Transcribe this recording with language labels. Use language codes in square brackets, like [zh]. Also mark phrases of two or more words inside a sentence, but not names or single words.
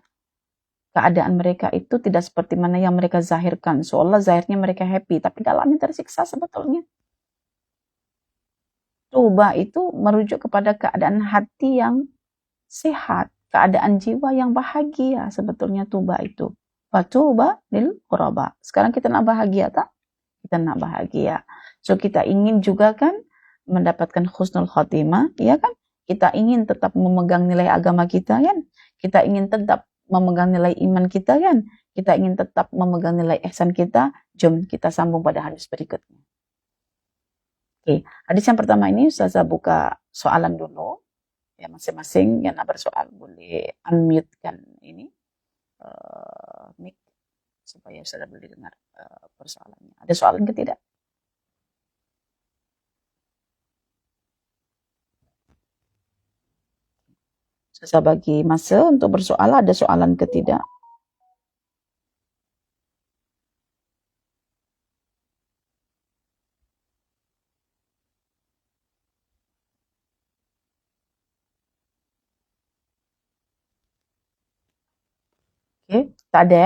[ms] Keadaan mereka itu tidak seperti mana yang mereka zahirkan. Seolah zahirnya mereka happy, tapi dalamnya tersiksa sebetulnya. Tuba itu merujuk kepada keadaan hati yang sehat, keadaan jiwa yang bahagia sebetulnya tuba itu. [ar] فطوبى للغرباء. [ms] Sekarang kita nak bahagia tak? Kita nak bahagia. So kita ingin juga kan mendapatkan [ar] حسن الخاتمة, [ms] ya kan? Kita ingin tetap memegang nilai agama kita kan? Kita ingin tetap memegang nilai iman kita kan? Kita ingin tetap memegang nilai ihsan kita. Jom kita sambung pada hadis berikutnya. Oke, hadis yang pertama ini Ustazah buka soalan dulu. Ya, masing-masing yang nak bersoal boleh unmute kan ini mic supaya Ustazah boleh dengar persoalannya. Ada soalan ke tidak? Saya bagi masa untuk bersoal, ada soalan ke tidak? Oke, tak ada ya?